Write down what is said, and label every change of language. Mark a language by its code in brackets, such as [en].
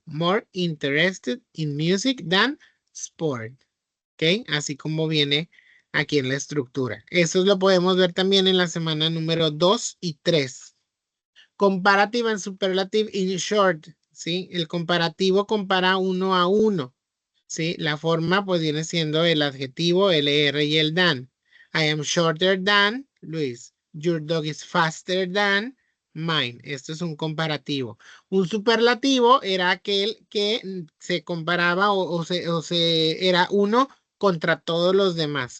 [en] More interested in music than sport. ¿Ok? [es] Así como viene aquí en la estructura. Eso lo podemos ver también en la semana número 2 y 3. [en] Comparative and superlative in short. [es] ¿Sí? El comparativo compara uno a uno. ¿Sí? La forma pues viene siendo el adjetivo, el er y el than. [en] I am shorter than Luis. Your dog is faster than mine. [es] Esto es un comparativo. Un superlativo era aquel que se comparaba era uno contra todos los demás.